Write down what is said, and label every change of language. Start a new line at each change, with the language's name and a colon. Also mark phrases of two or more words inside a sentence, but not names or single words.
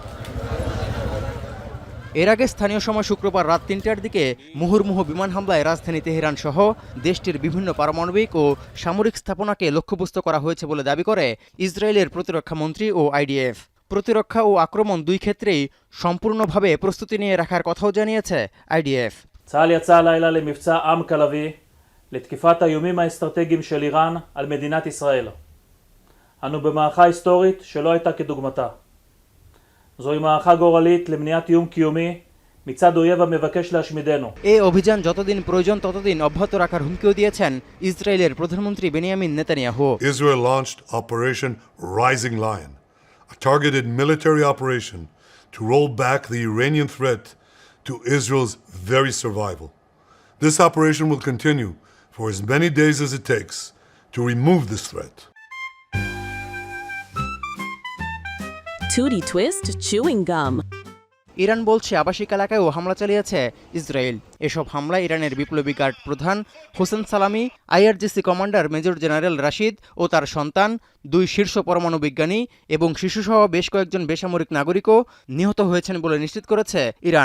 Bangla: এর আগে স্থানীয় সময় শুক্রবার রাত ৩টার দিকে মুহুর্মুহু বিমান হামলায় রাজধানী তেহরান সহ দেশটির বিভিন্ন পারমাণবিক ও সামরিক স্থাপনাকে লক্ষ্যবস্তু করা হয়েছে বলে দাবি করে ইসরায়েলের প্রতিরক্ষা মন্ত্রী ও আইডিএফ। প্রতিরক্ষা ও আক্রমণ দুই ক্ষেত্রেই সম্পূর্ণভাবে প্রস্তুতি নিয়ে রাখার কথাও জানিয়েছে আইডিএফ।
Hebrew: צה"ל יצא הלילה למבצע עם כלבי לתקיפת האיומים האסטרטגיים של איראן על מדינת ישראל. אנו במערכה היסטורית שלא הייתה כדוגמתה. זוהי מערכה גורלית למניעת איום קיומי מצד אויב המבקש להשמידנו.
Bangla: এই অভিযান যতদিন প্রয়োজন ততদিন অব্যাহত রাখার হুমকিও দিয়েছেন ইসরায়েলের প্রধানমন্ত্রী বেনিয়ামিন নেতানিয়াহু।
English: Israel launched Operation Rising Lion, a targeted military operation to roll back the Iranian threat to Israel's very survival. This operation will continue for as many days as it takes to remove this threat. Tootie Twist chewing gum.
Bangla: ইরান বলছে আবাসিক এলাকায়ও হামলা চালিয়েছে ইসরায়েল। এসব হামলায় ইরানের বিপ্লবী গার্ড প্রধান হোসেন সালামি, আইআরজিসি কমান্ডার মেজর জেনারেল রাশিদ ও তার সন্তান, 2 শীর্ষ পরমাণু বিজ্ঞানী এবং শিশুসহ বেশ কয়েকজন বেসামরিক নাগরিকও নিহত হয়েছেন বলে নিশ্চিত করেছে ইরান।